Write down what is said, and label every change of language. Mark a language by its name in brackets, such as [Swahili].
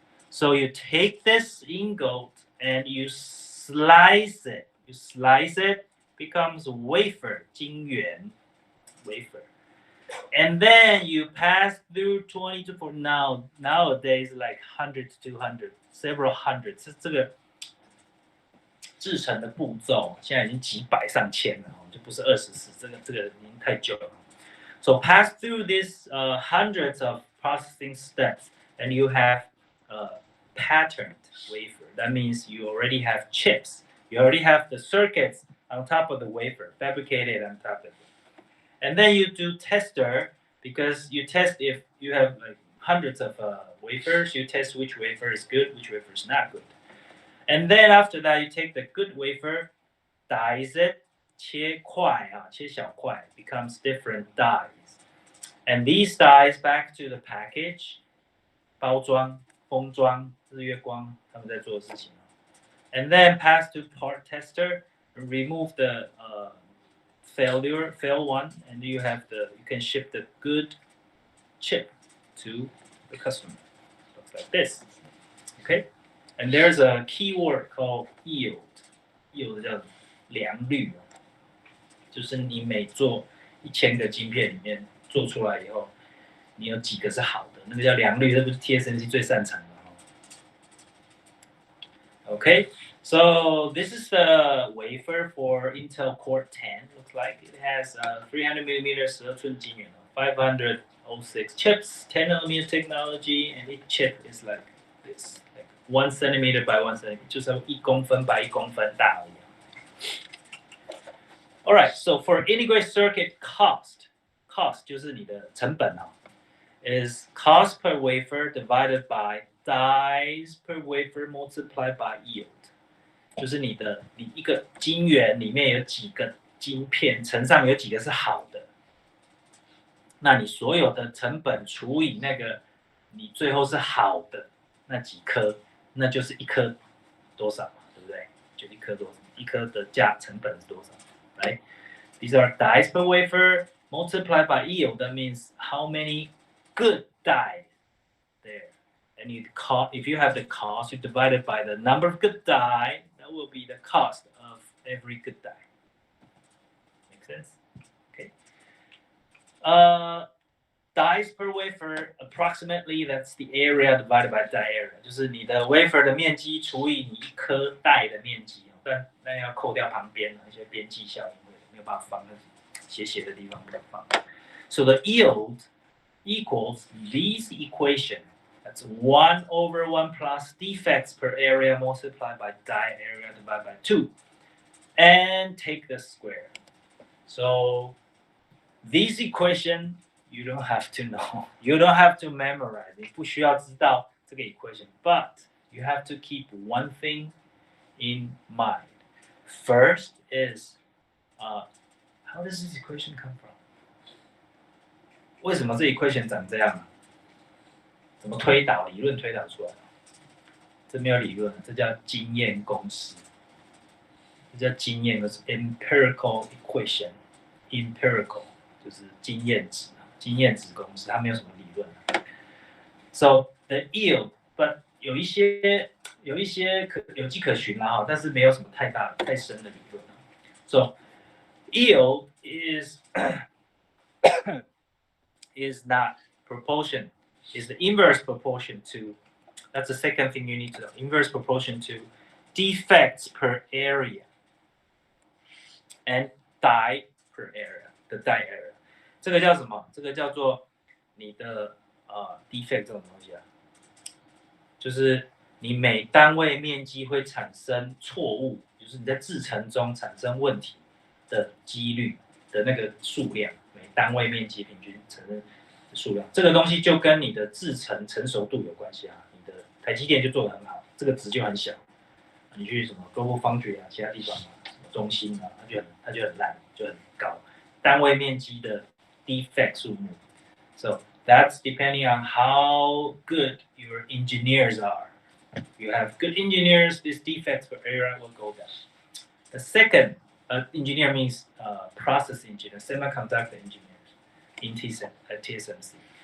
[English] So you take this ingot and you slice it. You slice it, becomes wafer, 晶圆, wafer. And then you pass through 20 to 40. Nowadays, like 100 to 200, several hundreds. [Chinese] 这个制成的步骤现在已经几百上千了，就不是24，这个已经太久了。 [English] So pass through these hundreds of processing steps, and you have patterned wafer. That means you already have chips. You already have the circuits on top of the wafer, fabricated on top of it. And then you do tester, because you test if you have like hundreds of wafers. You test which wafer is good, which wafer is not good. And then after that, you take the good wafer, dice it, [Chinese] 切小块 [English] becomes different dies. And these dies back to the package, [Chinese] 包装、封装、日月光他们在做的事情。 [English] And then pass to part tester, remove the fail one, and you can ship the good chip to the customer. Looks like this. Okay? And there's a keyword called yield. [Chinese] Yield 叫良率，就是你每做1000个晶片里面做出来以后，你有几个是好的，那个叫良率，这不是 TSMC 最擅长的。 [English] Okay, so this is the wafer for Intel Core 10. Looks like it has 300mm [Chinese] 12寸晶圆， [English] 506 chips, 10 nanometer technology, and each chip is like this, like 1 centimeter by 1 centimeter, [Chinese] 就是1公分 by 1公分大而已。 [English] All right, so for integrated circuit cost [Chinese] 就是你的成本 [English] is cost per wafer divided by dies per wafer multiplied by yield， [Chinese] 就是你一个晶圆里面有几个晶片，乘上有几个是好的，那你所有的成本除以那个你最后是好的那几颗，那就是一颗多少，对不对？就一颗多少，一颗的成本是多少 ？Right? [English] These are dies per wafer multiplied by yield. That means how many good die there. And if you have the cost, you divide it by the number of good die. That will be the cost of every good die. Make sense? Okay. Dies per wafer, approximately that's the area divided by die area. [Chinese] 就是你的 wafer 的面积除以你一颗带的面积，但要扣掉旁边一些边际效应，没有办法放斜斜的地方不能放。 [English] So the yield equals this equation. That's 1 over 1 plus defects per area multiplied by die area divided by 2. And take the square. So this equation you don't have to know. You don't have to memorize. [Chinese] 你不需要知道这个 equation. [English] But you have to keep one thing in mind. First is, how does this equation come from? [Chinese] 为什么这 equation 长这样？怎么推导？理论推导出来的？这没有理论，这叫经验公式。这叫经验，就是 empirical equation。 empirical 就是经验值，经验值公式，它没有什么理论。 [English] So the yield, but [Chinese] 有一些有迹可循啦，但是没有什么太深的理论。 [English] So yield is not proportion, is the inverse proportion to, that's the second thing you need to know, inverse proportion to defects per area and die per area, the die area. [Chinese] 这个叫什么？这个叫做你的defect 这种东西啊，就是你每单位面积会产生错误，就是你在制程中产生问题的几率的那个数量，每单位面积平均产生的数量，这个东西就跟你的制程成熟度有关系啊。你的台积电就做得很好，这个值就很小。你去什么 Global Foundry 啊，其他地方啊，什么中芯啊，它就很烂，就很高，单位面积的 defect 数目。 [English] So that's depending on how good your engineers are. You have good engineers, this defects per area will go down. The second, engineer means process engineer, semiconductor engineers in TSMC.